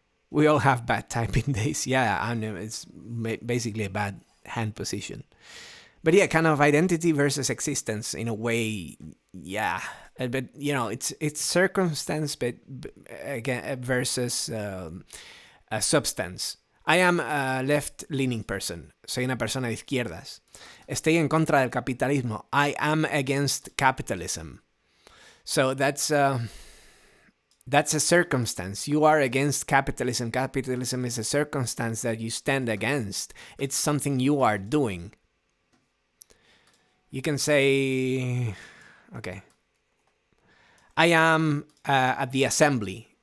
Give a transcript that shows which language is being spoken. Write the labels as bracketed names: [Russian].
[English] We all have bad typing days. Yeah, and it's basically a bad hand position. But yeah, kind of identity versus existence in a way. Yeah, but it's circumstance, but again versus a substance. I am a left-leaning person. [Spanish] Soy una persona de izquierdas. Estoy en contra del capitalismo. [English] I am against capitalism. So that's a circumstance. You are against capitalism. Capitalism is a circumstance that you stand against. It's something you are doing. You can say, okay, I am at the assembly.